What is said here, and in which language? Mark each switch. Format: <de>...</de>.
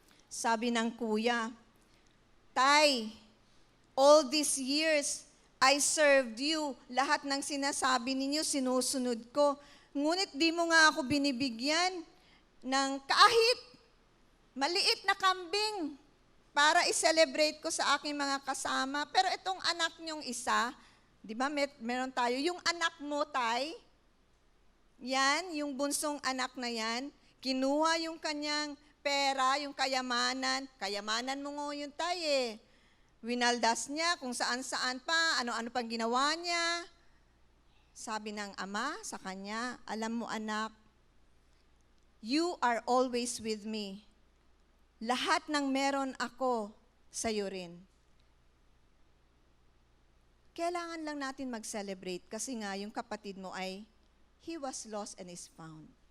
<tl>Sabi ng kuya, Tay,</tl> <en>all these years, I served you.</en> <tl>Lahat ng sinasabi ninyo, sinusunod ko. Ngunit di mo nga ako binibigyan ng kahit maliit na kambing para i-celebrate ko sa aking mga kasama. Pero itong anak niyong isa, di ba meron tayo, yung anak mo, Tay, yan, yung bunsong anak na yan, kinuha yung kanyang pera, yung kayamanan mo nga yun, Tay Winaldas niya kung saan-saan pa, ano-ano pang ginawa niya. Sabi ng ama sa kanya, alam mo anak,</tl> <en>you are always with me.</en> <tl>Lahat ng meron ako, sa'yo rin. Kailangan lang natin mag-celebrate kasi nga yung kapatid mo ay,</tl> <en>he was lost and is found.</en>